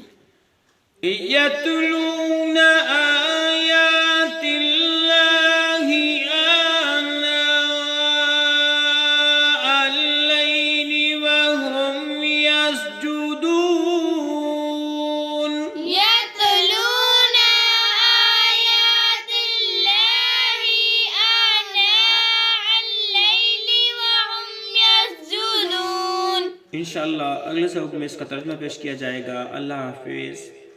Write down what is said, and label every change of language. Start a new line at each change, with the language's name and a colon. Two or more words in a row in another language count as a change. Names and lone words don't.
Arabic: يتلون آيات الله آناء الليل وهم يسجدون يتلون آيات الله آناء الليل وهم يسجدون.
Hindi: इंशाअल्लाह अगले सबक में इसका तर्जुमा पेश किया जाएगा। अल्लाह हाफिज़।